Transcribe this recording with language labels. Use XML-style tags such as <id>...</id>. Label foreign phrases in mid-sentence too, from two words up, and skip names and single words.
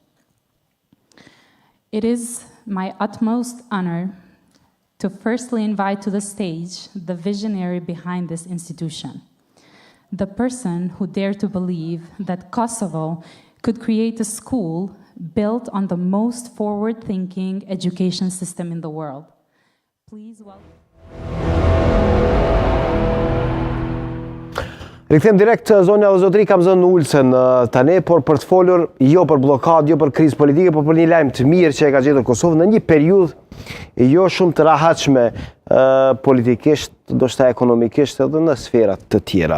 <en>It is my utmost honor to firstly invite to the stage the visionary behind this institution, the person who dared to believe that Kosovo could create a school built on the most forward-thinking education system in the world. Please welcome.</en> <sq>Rikthem direkt zonja dhe zotëri, kam zënë Ulsen tani, por për të folur jo për blokad, jo për krizë politike, por për një lajm të mirë që e ka gjetur Kosovë në një periudhë jo shumë të rahatshme politikisht, ndoshta ekonomikisht edhe në sferat të tjera.</sq>